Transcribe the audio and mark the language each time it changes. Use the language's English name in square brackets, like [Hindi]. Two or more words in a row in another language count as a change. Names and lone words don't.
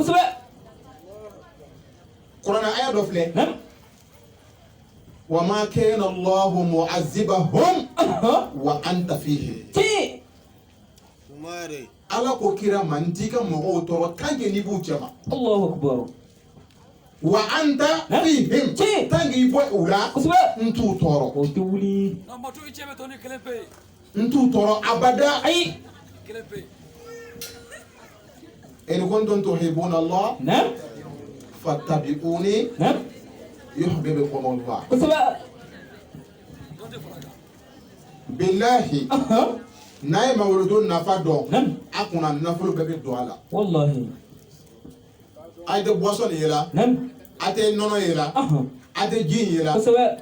[Bambara] kosɛbɛ kuranɛ aya dɔ filɛ [Arabic] وما كان الله معذبهم وأنت فيهم [Bambara] Ala ko kira ma n t'i ka mɔgɔw tɔɔrɔ [French] tant que [Bambara] n'i b'u cɛ ma [Arabic] الله أكبر وأنت فيهم [French] tant que [Bambara] i bɔ u la n t'u tɔɔrɔ o tɛ wuli n t'u tɔɔrɔ abada ayi [Arabic] إن كنتم تحبون الله فاتبعوني يحببكم الله [Bambara] kosɛbɛ billahi n'a ye mawuludu nafa dɔn a kunna nafolo bɛɛ bɛ don a la wallahi a tɛ boisson ye la a tɛ nɔnɔ ye la a tɛ ji ye la kosɛbɛ